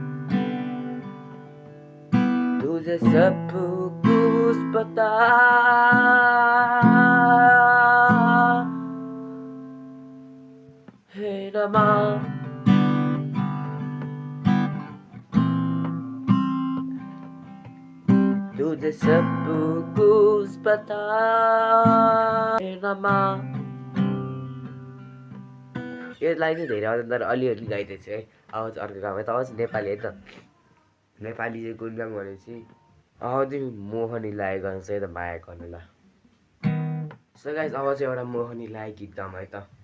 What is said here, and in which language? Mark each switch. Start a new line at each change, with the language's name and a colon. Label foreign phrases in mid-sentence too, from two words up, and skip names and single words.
Hindi: तुझे सब कुछ पता है ना माँ। तुझे सब कुछ पता है ना माँ।
Nepali: यसलाई चाहिँ धेरै आउँदैन, तर अलिअलि गाइदिएछु है। अब चाहिँ अर्को गाउँ है त। अब चाहिँ नेपाली है त। नेपाली चाहिँ कुन गाउँ भनेपछि अब चाहिँ मोहनी लागेको गाउँछ है त, माया गर्नुलाई।
English: so guys
Nepali: अब चाहिँ एउटा मोहनी लागेको गीत गाउँ है त।